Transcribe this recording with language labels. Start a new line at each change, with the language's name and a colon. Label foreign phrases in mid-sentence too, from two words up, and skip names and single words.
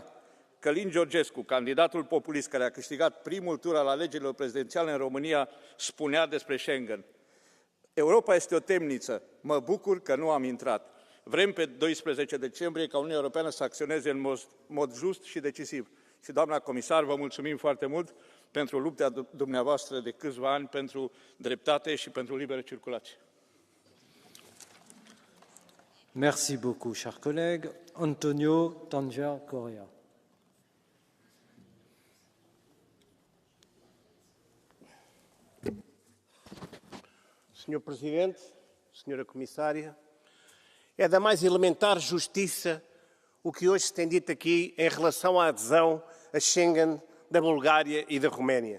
Romanian: Călin Georgescu, candidatul populist care a câștigat primul tur al alegerilor prezidențiale în România, spunea despre Schengen: Europa este o temniță, mă bucur că nu am intrat. Vrem pe 12 decembrie ca Uniunea Europeană să acționeze în mod just și decisiv. Și, doamna comisar, vă mulțumim foarte mult pentru lupta dumneavoastră de câțiva ani pentru dreptate și pentru liberă circulație.
French: Merci beaucoup, cher collègue. Antonio Tanger Correa.
Portuguese: Senhor Presidente, Senhora Comissária, é da mais elementar justiça o que hoje se tem dito aqui em relação à adesão a Schengen da Bulgária e da Roménia.